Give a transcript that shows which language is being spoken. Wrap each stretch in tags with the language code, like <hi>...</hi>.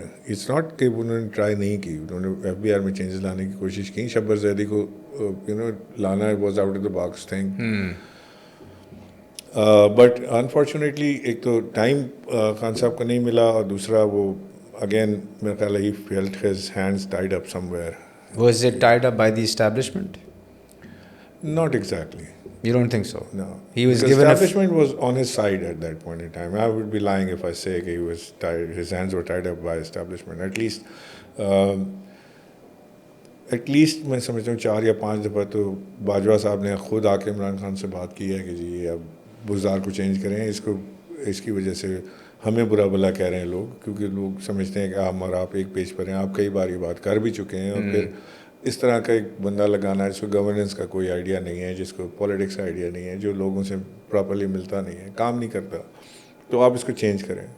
<en>it's not</en> <ur>کہ انہوں نے ٹرائی نہیں کی, انہوں نے FBR میں چینجز لانے کی کوشش کی. شبر زیدی کو لانا</ur> <en>Was out of the box thing.</en> <ur>But unfortunately ایک تو ٹائم خان صاحب کو نہیں ملا, اور دوسرا وہ اگین میرا خیال ہے</ur> <en>He felt his hands tied up somewhere. Was it tied up by the establishment? Not exactly. You don't think so? No. He was Because given establishment was on his side at that point in time. I would be lying if I say he was tied, his hands were tied up by establishment. At least</en> <ur>میں سمجھتا ہوں 4 یا 5 دفعہ تو باجوہ صاحب نے خود آ کے عمران خان سے بات کی ہے کہ جی اب بزدار کو چینج کریں, اس کی وجہ سے ہمیں برا بلا کہہ رہے ہیں لوگ, کیونکہ لوگ سمجھتے ہیں کہ ہم اور آپ ایک پیج پر ہیں. آپ کئی بار یہ بات کر بھی چکے ہیں, اور پھر اس طرح کا ایک بندہ لگانا ہے جس کو گورننس کا کوئی آئیڈیا نہیں ہے, جس کو پالیٹکس کا آئیڈیا نہیں ہے, جو لوگوں سے پراپرلی ملتا نہیں ہے, کام نہیں کرتا, تو آپ اس کو چینج کریں.</ur>